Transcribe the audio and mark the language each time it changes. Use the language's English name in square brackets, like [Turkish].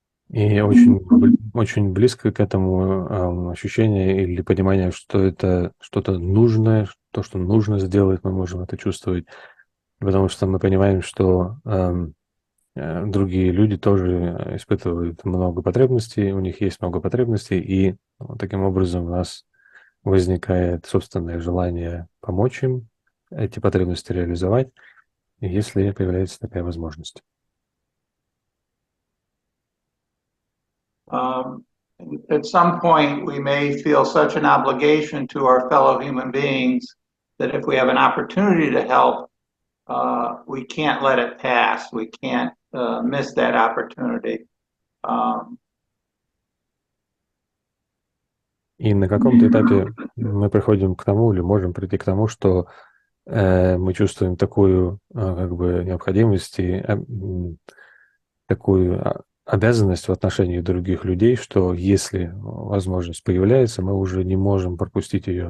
[Russian] И очень близко к этому ощущение или понимание, что это что-то нужное, то, что нужно сделать, мы можем это чувствовать, потому что мы понимаем, что другие люди тоже испытывают много потребностей, у них есть много потребностей, и таким образом у нас возникает собственное желание помочь им эти потребности реализовать, если появляется такая возможность. [English] At some point, we may feel such an obligation to our fellow human beings that if we have an opportunity to help, we can't let it pass. We can't miss that opportunity. [Russian] И на каком-то этапе мы приходим к тому, или можем прийти к тому, что мы чувствуем такую необходимость и такую обязанность в отношении других людей, что если возможность появляется, мы уже не можем пропустить ее.